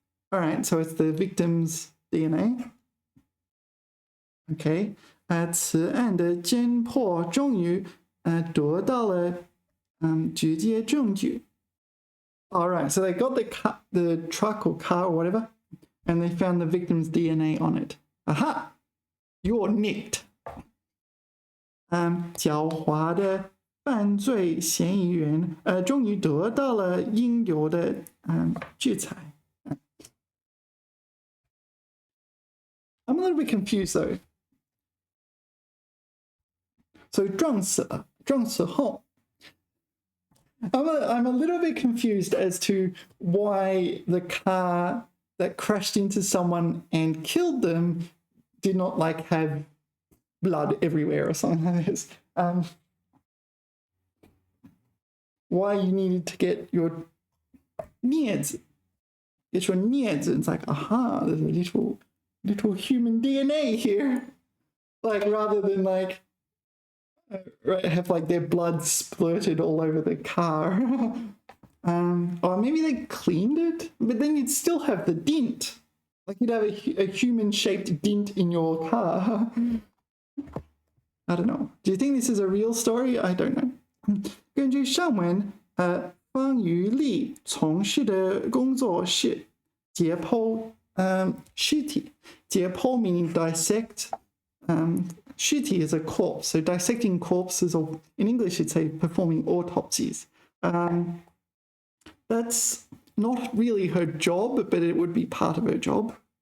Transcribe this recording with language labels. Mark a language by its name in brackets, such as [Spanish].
[English] All right, so it's the victim's DNA. Okay. [Chinese] 此案的侦破终于得到了直接证据。 [English] All right, so they got the truck or car or whatever, and they found the victim's DNA on it. Aha! You're nicked. [Chinese] 狡猾的犯罪嫌疑人终于得到了应有的制裁。 [English] I'm a little bit confused though. [Chinese] So 撞死后。 [English] I'm a little bit confused as to why the car that crashed into someone and killed them did not like have blood everywhere or something like this. Why you needed to get your 镊子. Get your 镊子. It's like, aha, there's a little human DNA here. Like rather than like have like their blood splurted all over the car. Or maybe they cleaned it, but then you'd still have the dint. Like you'd have a human-shaped dint in your car. I don't know. Do you think this is a real story? I don't know. [Chinese] 根据上文，方于丽从事的工作是解剖尸体。 [English] 解剖 meaning dissect. Shiti is a corpse, so dissecting corpses, or in English, you'd say performing autopsies. That's not really her job, but it would be part of her job.